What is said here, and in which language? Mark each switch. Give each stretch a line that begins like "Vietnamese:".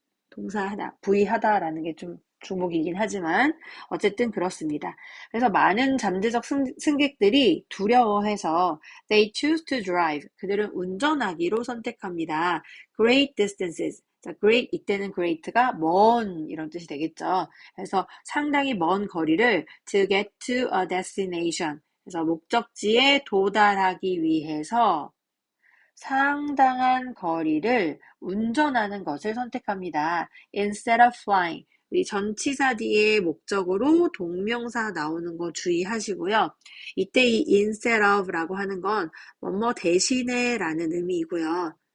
Korean: 동사하다, 부의하다라는 게 좀 주목이긴 하지만 어쨌든 그렇습니다. 그래서 많은 잠재적 승객들이 두려워해서
English: they choose to drive.
Korean: 그들은 운전하기로 선택합니다.
English: Great distances.
Korean: 자, great 이때는 great가 먼 이런 뜻이 되겠죠. 그래서 상당히 먼 거리를
English: to get to a destination.
Korean: 그래서 목적지에 도달하기 위해서 상당한 거리를 운전하는 것을 선택합니다.
English: Instead of flying.
Korean: 우리 전치사 뒤에 목적으로 동명사 나오는 거 주의하시고요. 이때 이 instead of라고 하는 건 뭐뭐 대신에 라는 의미이고요.